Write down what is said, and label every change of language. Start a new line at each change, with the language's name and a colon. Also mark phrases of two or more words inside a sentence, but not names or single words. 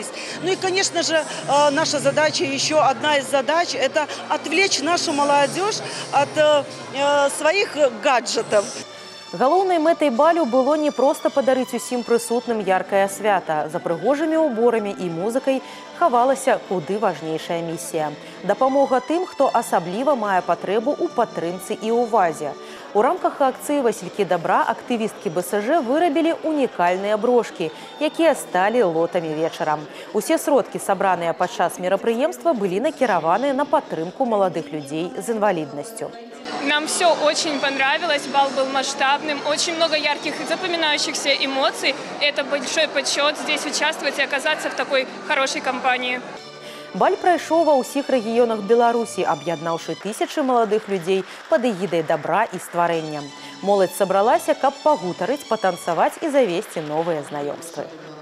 Russian: Ну и, конечно же, наша задача, еще одна из задач, это отвлечь нашу молодежь от своих гаджетов.
Belarusian: Галоўнай мэтай балю было не проста падарыць усім прысутным яркае свята. За прыгожымі ўборамі і музыкай хавалася куды важнейшая місія. Дапамога тым, хто асабліва мае патрэбу ў падтрымцы і ўвазе. У рамках акцыі «Васількі дабра» актывісткі БСЖ вырабілі унікальныя брошкі, якія сталі лотамі вечара. Усе сродкі, сабраныя падчас мерапрыемства, былі накіраваны на падтрымку маладых людзей з інваліднасцю.
Russian: Нам все очень понравилось, бал был масштабным, очень много ярких и запоминающихся эмоций. Это большой почет здесь участвовать и оказаться в такой хорошей компании.
Belarusian: Баль прайшоў ва ўсіх рэгіёнах Беларусі, аб'яднаўшы тысячы маладых людзей пад эгідай дабра і стварэння. Моладзь сабралася, каб пагутарыць, патанцаваць і завесці новыя знаёмствы.